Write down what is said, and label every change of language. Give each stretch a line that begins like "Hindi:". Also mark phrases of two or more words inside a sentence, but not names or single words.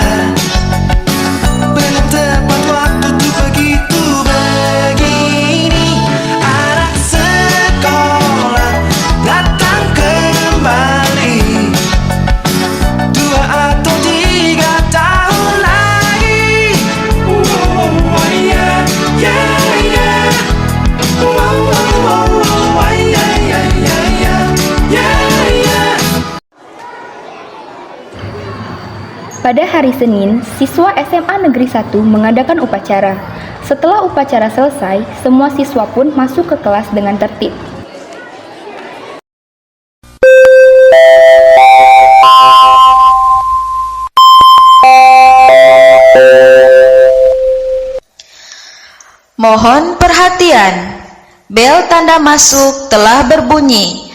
Indonesian: Belum tepat waktu tuh begitu begini. Anak sekolah datang kembali 2 atau 3 tahun lagi.
English: Oh, yeah, yeah, yeah. Oh, yeah, yeah, yeah, yeah. Yeah, yeah.
Indonesian: Pada hari Senin, siswa SMA Negeri 1 mengadakan upacara. Setelah upacara selesai, semua siswa pun masuk ke kelas dengan tertib. Mohon perhatian, bel tanda masuk telah berbunyi.